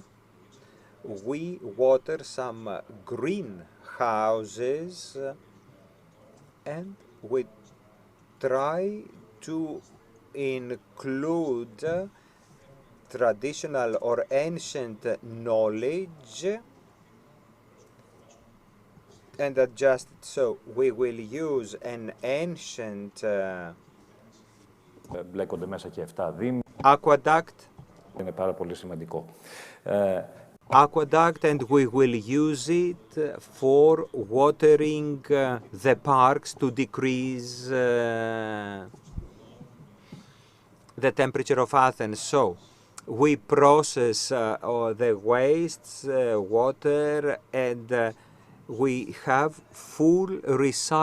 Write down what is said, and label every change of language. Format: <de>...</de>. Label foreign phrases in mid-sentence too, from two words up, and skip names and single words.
<en>we water some greenhouses, and we try to include traditional or ancient knowledge and adjust it. So we will use an ancient</en> <el>μπλέκονται μέσα και 7 δήμοι.</el> <en>Aqueduct.</en> <el>Είναι πάρα πολύ σημαντικό.</el> <en>Aqueduct, and we will use it for watering the parks to decrease the temperature of Athens. So we process the wastes, water, and we have full recycling.</en>